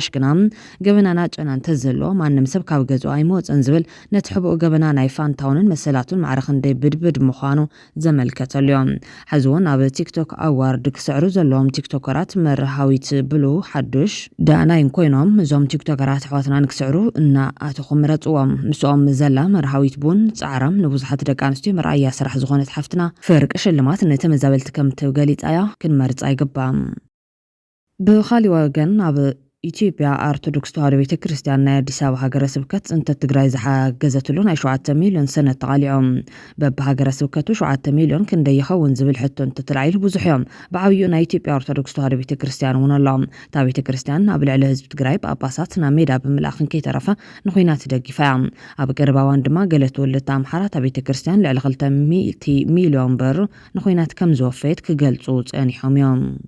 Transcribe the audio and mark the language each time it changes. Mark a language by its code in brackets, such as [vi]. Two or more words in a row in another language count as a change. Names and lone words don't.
[ti] ግና ገበናና ጨና እንተዘለዎ ማንም ሰብ ካብ ገዝኡ ኣይመወፅን ዝብል ነቲ ሕቡእ ገበና ናይ ፋንታውንን መሰላቱን ማዕረ ክንደይ ብድብድ ምዃኑ ዘመልከተሉ እዮም ሕዚ እውን ኣብ ቲክቶክ ኣዋርድ ክስዕሩ ዘለዎም ቲክቶከራት መርሃዊት ብሉ ሓዱሽ ዳኣናይን ኮይኖም እዞም ቲክቶከራት ኣሕዋትና ንክስዕሩ እናኣተኹም ምረፅዎም ምስኦም ዘላ መርሃዊት ቡን ፃዕራም ንብዙሓት ደቂ ኣንስትዮ መርኣያ ስራሕ ዝኾነት ሓፍትና ፍርቂ ሽልማት ንተመዛበልቲ ከም ትገሊፃ ክንመርፃ ይግባእ ብኻሊእ ወገን ኣብ ኢትዮጵያ ኦርቶዶክስ ተዋህዶ ቤተክርስቲያን ናይ አዲስ አበባ ሀገረ ስብከት ጽንተ ትግራይ ዝሓገዘትሉ ናይ 7 ሚልዮን ሰነድ ተቃሊዖም በብሃገረ ስብከቱ 7 ሚልዮን ክንደይ ይኸውን ዝብል ሕቶ እንተተላዒሉ ብዙሕ እዮም ብዓብዩ ናይ ኢትዮጵያ ኦርቶዶክስ ተዋህዶ ቤተክርስቲያን እውን ኣሎም እታ ቤተክርስቲያን ኣብ ልዕሊ ህዝቢ ትግራይ ጳጳሳት ናብ ሜዳ ብምልኣኽን ከይተረፈ ንኹናት ደጊፋ እያ ኣብ ቀረባዋን ድማ ገለ ትውልት ኣምሓራ እታ ቤተክርስቲያን ልዕሊ 200 ሚልዮን ብር ንኹናት ከም ዝወፈየት ክገልጹ ጸኒሖም እዮም